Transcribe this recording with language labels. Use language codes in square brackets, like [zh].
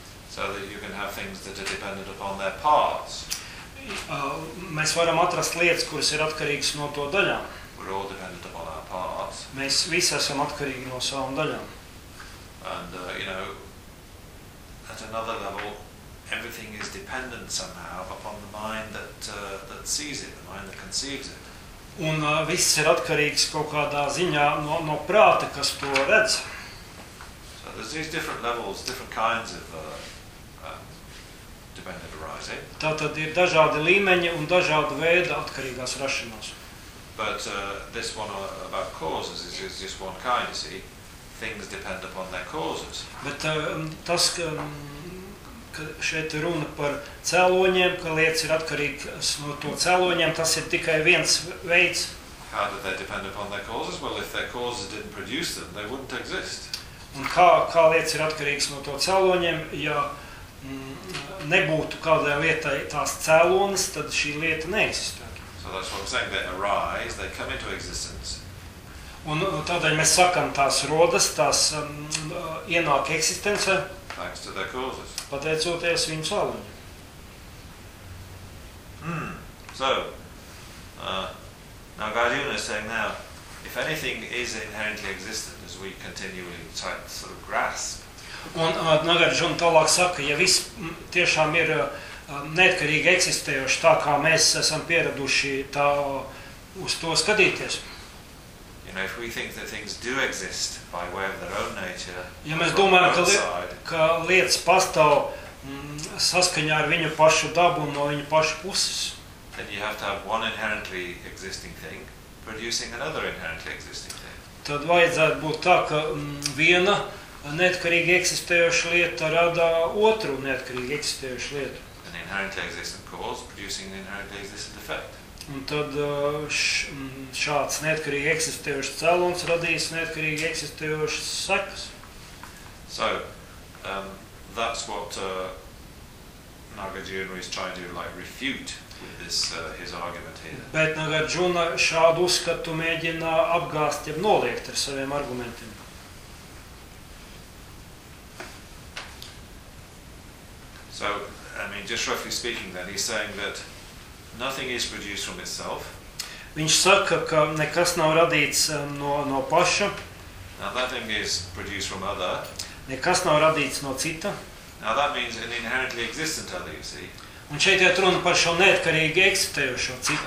[en] So that you can have things that are dependent upon their parts. [lv] Mēs varam atrast lietas, kuras ir atkarīgas no to daļām. [en] We're all dependent upon our parts. [lv] Mēs visi esam atkarīgi no savām daļām. [en] And, you know, at another level, everything is dependent somehow upon the mind that sees it, the mind that conceives it. [lv] Un viss ir atkarīgs kaut kādā ziņā no prāta, kas to redz. [en] So there's these different levels, different kinds of dependent arising. [lv] Tātad ir dažādi līmeņi un dažādi veidi atkarīgās rašanās. [en] But this one about causes is just one kind, you see. Things depend upon their causes. [lv] Bet tas, ka šeit runa par cēloņiem, ka lietas ir atkarīgas no to cēloņiem, tas ir tikai viens veids. [en] How did they depend upon their causes? Well, if their causes didn't produce them, they wouldn't exist. [lv] Un kā lietas ir atkarīgas no to cēloņiem, ja nebūtu kādai lietai tās cēlonis, tad šī lieta neeksistētu. [en] So that's what I'm saying, they arise, they come into existence. [lv] Un tādēļ mēs sakam, tās rodas, tās ienāk eksistencē. [en] Thanks to their causes. [lv] Pateicoties viņu cēloņiem. [en] Now Gaudiana is saying now, if anything is inherently existent as we continually try to sort of grasp. [lv] Un Nagarjuna tālāk saka, ja viss tiešām ir neatkarīgi eksistējoši tā, kā mēs esam pieraduši tā uz to skatīties. [en] You know, if we think that things do exist by way of their own nature, [lv] ja mēs domājam, ka lietas pastāv saskaņā ar viņu pašu dabu un no viņu pašu puses, [en] then you have to have one inherently existing thing producing another inherently existing thing. [lv] Tad vajadzētu būt tā, ka viena neatkarīgi eksistējošu lietu rada otru neatkarīgi eksistējošu lietu. [en] An inherently existent cause producing an inherently existent effect. [lv] Un tad šāds neatkarīgi eksistējošs cēlons radīs neatkarīgi eksistējošas sekas. [en] So, that's what Nagarjuna is trying to like refute with this his argument here. [lv] Bet Nagarjuna šādu uzskatu mēģina apgāst, jeb noliekt ar saviem argumentiem. [en] So, I mean, just roughly speaking then, he's saying that nothing is produced from itself. [lv] Viņš saka, ka nekas nav radīts no paša. [en] Now, nothing is produced from other. [lv] Nekas nav radīts no cita. [en] Now, that means an inherently existent other, you see. [lv] Un šeit jau runa par šo neatkarīgi eksistējošo citu.